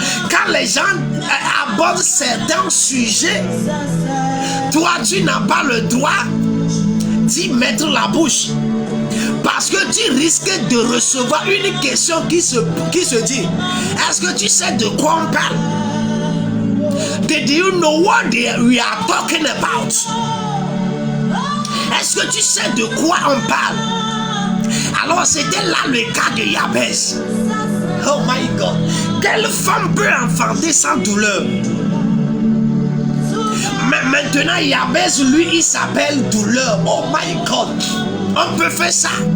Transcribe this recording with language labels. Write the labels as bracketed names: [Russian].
[French] Quand les gens abordent certains sujets, toi tu n'as pas le droit d'y mettre la bouche. Parce que tu risques de recevoir une question qui se dit, est-ce que tu sais de quoi on parle? [English] Do you know what we are talking about? [French] Est-ce que tu sais de quoi on parle? Alors c'était là le cas de Jabez. [English] Oh my God. [French] Quelle femme peut enfanter sans douleur? Mais maintenant Jabez, lui, il s'appelle douleur. [English] Oh my God. [French] On peut faire ça.